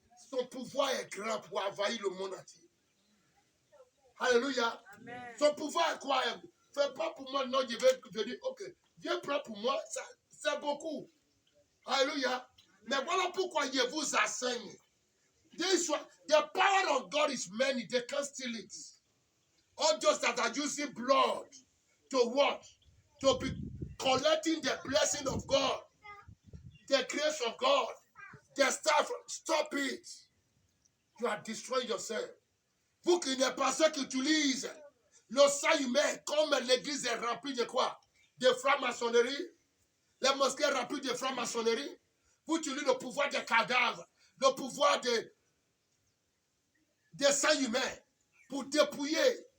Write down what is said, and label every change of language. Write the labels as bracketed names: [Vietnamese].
[French] Son pouvoir est grand pour envahir le monde entier. Alléluia. Amen. Son pouvoir est quoi? Fais pas pour moi, non, je vais dire, ok, viens prendre pour moi, c'est beaucoup. Alléluia. Mais voilà pourquoi je vous enseigne. [English] The power of God is many, they can't steal it. All those that are using blood to what? To be collecting the blessing of God, the grace of God, the stuff. Stop it. You are destroying yourself. [French] Vous qui n'êtes pas ceux qui utilisent le sang humain, comme l'église est remplie de quoi? De franc-maçonnerie. Les mosquées remplies de franc-maçonnerie. Vous utilisez le pouvoir des cadavres, le pouvoir des sang humains pour dépouiller.